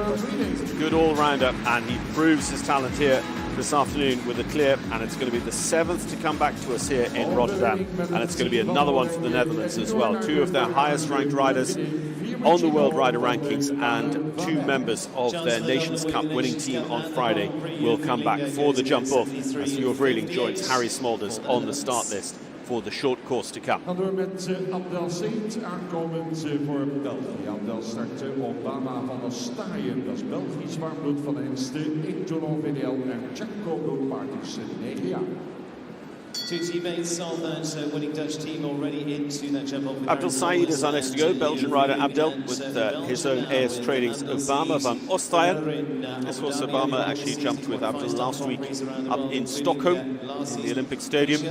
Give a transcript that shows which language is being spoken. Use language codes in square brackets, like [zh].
[en] He's a good all-rounder, and he proves his talent here this afternoon with a clear, and it's going to be the 7th to come back to us here in Rotterdam, and it's going to be another one for the Netherlands as well. 2 of their highest ranked riders on the World Rider Rankings, and 2 members of their Nations Cup winning team on Friday will come back for the jump-off as Ure Vreeling joins Harry Smulders on the start list for the short course to come. [nl] Gaan we met Abdel Said aankomend voor België. Abdel start op Bama van Ostaaien. Dat is Belgisch warmbloed van de Enste, Etonon VDL en Jacobo Partis, 9 jaar. [en] 2 teammates of that winning Dutch team already into that jump off. Abdel Said is our next to go. Belgian rider Abdel with his own AS Training's Obama van Ostaaien. This horse Obama actually jumped with Abdel last week up in Stockholm, in the Olympic Stadium.